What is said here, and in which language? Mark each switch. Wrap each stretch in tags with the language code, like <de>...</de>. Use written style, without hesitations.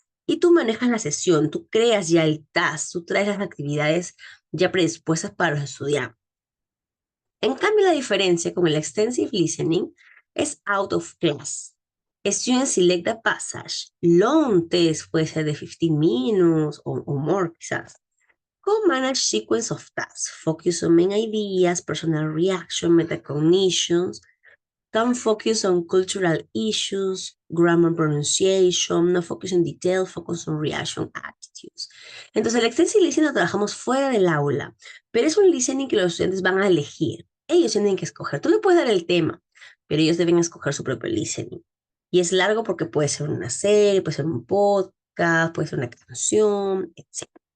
<es>Y tú manejas la sesión, tú creas ya el task, tú traes las actividades ya predispuestas para los estudiantes. En cambio, la diferencia con el extensive listening es</es> <en>out of class. Students select a passage. Long test</en> <es>puede ser de</es> <en>15 minutes o more</en> <es>quizás.</es> <en>Co-manage sequence of tasks. Focus on main ideas, personal reaction, metacognitions. Can focus on cultural issues, grammar pronunciation, no focus on detail, focus on reaction attitudes.</en> <es>Entonces, el extensive listening lo trabajamos fuera del aula, pero es un listening que los estudiantes van a elegir. Ellos tienen que escoger. Tú le puedes dar el tema, pero ellos deben escoger su propio listening. Y es largo porque puede ser una serie, puede ser un podcast, puede ser una canción, etc.</es>